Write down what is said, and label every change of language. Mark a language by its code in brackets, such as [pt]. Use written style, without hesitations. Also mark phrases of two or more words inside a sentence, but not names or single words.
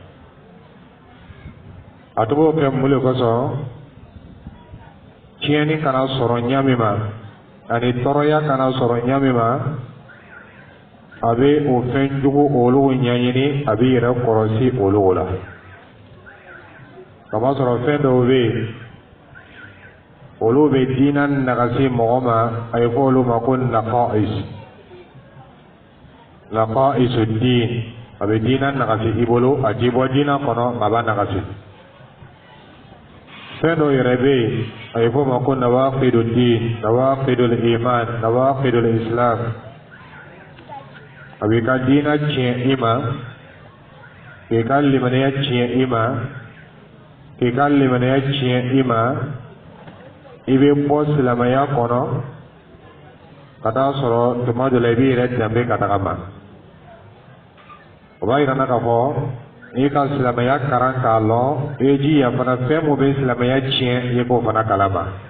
[bm] a tun b'o kɛ mun de kosɔn tiɲɛni kana sɔrɔ ɲa min ma ani tɔɔrɔya kana sɔrɔ ɲa min ma a bɛ o fɛn jugu olu ɲɛɲini a bɛ yɛrɛ kɔrɔsi olu la kamasɔrɔ fɛn dɔw bɛ yen olu bɛ diina nagasi mɔgɔ ma a ye fɔ olu ma ko [ar] نقائص الدين [bm] a bɛ diina nagasi i bolo a t'i bɔ diina kɔnɔ a b'a nagasi fɛn dɔw yɛrɛ bɛ yen a ye fɔ o ma ko [ar] نواقض الدين نواقض الإيمان نواقض الإسلام [bm] a bɛ ka diina tiɲɛ i ma k'i ka limaniya tiɲɛ i ma k'i ka limaniya tiɲɛ i ma i bɛ bɔ silamɛya kɔnɔ ka taa sɔrɔ tuma dɔ la i b'i yɛrɛ danbe ka taga ma o b'a yira n na k'a fɔ n'i ka silamɛya kalan k'a lɔn i ye jija fana fɛn mun bɛ silamɛya tiɲɛ i ye k'o fana kalama